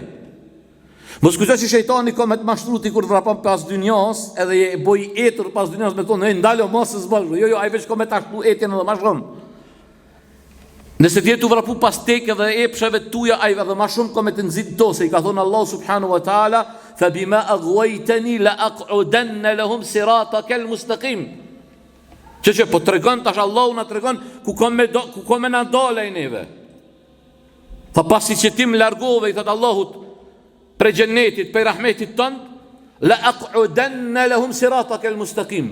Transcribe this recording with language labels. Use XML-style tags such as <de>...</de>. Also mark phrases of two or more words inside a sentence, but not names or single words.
<sq>Mos kujto që shejtani ka me të mashtru ti kur vrapon pas dynjas, edhe je boj etër pas dynjas me thonë ndalo mos e zball. Jo, ai veç ka me ta shtu etjen edhe më shumë. Nëse ti tu vrapu pas tek edhe epshave tuja, ai edhe më shumë ka me të nxit to, se i ka thonë</sq> <ar>الله سبحانه وتعالى, فبما أغويتني لأقعدن لهم صراطك المستقيم.</ar> <sq>Që po tregon tash Allahu na tregon ku ka me na dalë neve. Fa pasi që ti më largove, i thot Allahut, për gjennetit, për rahmetit tënd,</sq> <ar>لأقعدن لهم صراطك المستقيم.</ar>